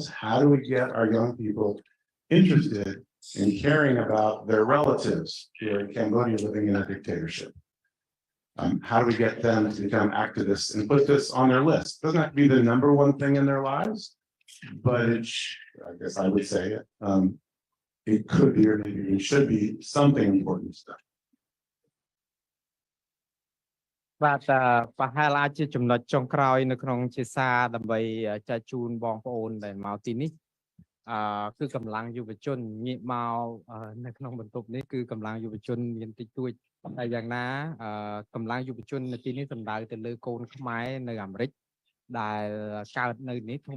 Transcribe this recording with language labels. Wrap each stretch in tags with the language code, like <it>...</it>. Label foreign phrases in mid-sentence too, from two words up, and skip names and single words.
<en>How do we get our young people interested in caring about their relatives who are in Cambodia living in a dictatorship? How do we get them to become activists and put this on their list? It doesn't have to be the number one thing in their lives, but I guess I would say it could be, or maybe it should be, something important to them.</en> <km>បាទប្រហែលអាចជាចំណុចចុងក្រោយនៅក្នុងជាសារដើម្បីចែកជូនបងប្អូនដែលមកទីនេះគឺកម្លាំងយុវជនងាកមកនៅក្នុងបន្ទប់នេះគឺកម្លាំងយុវជនមានតិចតួចតែយ៉ាងណាកម្លាំងយុវជននៅទីនេះសំដៅទៅលើកូនខ្មែរនៅអាមេរិកដែលកើតនៅនេះធំ</km>